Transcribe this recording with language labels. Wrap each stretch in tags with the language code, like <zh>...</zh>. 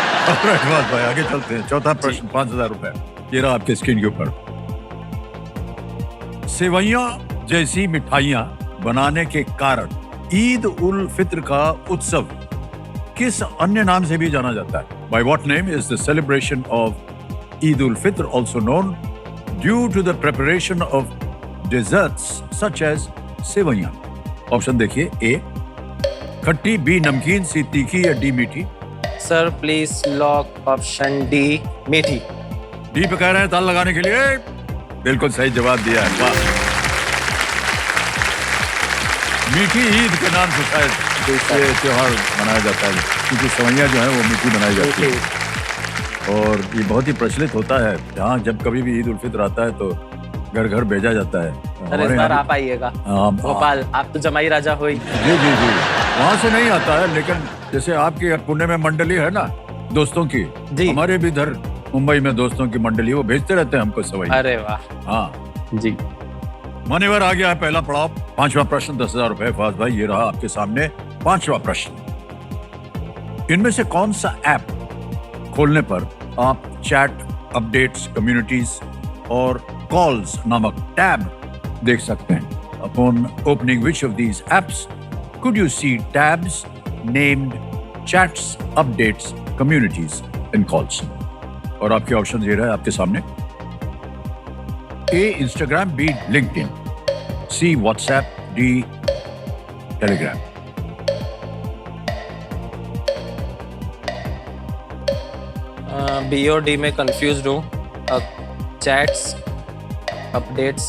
<hi>भाई आगे चलते हैं. चौथा प्रश्न 5000 रुपए. ये रहा आपके स्क्रीन के ऊपर. सेवइयां जैसी मिठाइयां बनाने के कारण ईद उल फित्र का उत्सव किस अन्य नाम से भी जाना जाता है?</hi> <en>By what name is the celebration of Eid ul Fitr also known due to the preparation of desserts such as sevaiyan?</en> <hi>Option देखिए, ए खट्टी, बी नमकीन, सी तीखी या डी मीठी.</hi> <en>Sir please lock option D, मीठी.</en> <hi>डी पे कह रहे हैं ताल लगाने के लिए. बिल्कुल सही जवाब दिया है. वाह. मीठी ईद के नाम से शायद ये त्योहार मनाया जाता है, क्योंकि सेवइयां जो है वो मीठी बनाई जाती है और ये बहुत ही प्रचलित होता है. जहाँ जब कभी भी ईद उल फित्र आता है तो घर घर भेजा जाता है. अरे इस बार आप आइएगा भोपाल, आप तो जमाई राजा हो. जी जी जी. वहाँ से नहीं आता है, लेकिन जैसे आपकी पुणे में मंडली है ना दोस्तों की, हमारे भी इधर मुंबई में दोस्तों की मंडली, वो भेजते रहते हैं हमको सेवइयां. अरे वाह. हाँ जी. मान्यवर आ गया है पहला पड़ाव. 5वां प्रश्न 10,000 रुपए. फवाद भाई ये रहा आपके सामने 5वां प्रश्न. इनमें से कौन सा ऐप खोलने पर आप चैट, अपडेट्स, कम्युनिटीज और कॉल्स नामक टैब देख सकते हैं?</hi> <en>Upon opening which of these apps could you see tabs named chats, updates, communities and calls?</en> <hi>और आपके ऑप्शन ये रहे आपके सामने.</hi> <en>A. Instagram, B. LinkedIn, C. WhatsApp, D. Telegram.</en> <hi>B और डी में कंफ्यूज हूँ। Chats, updates,</hi>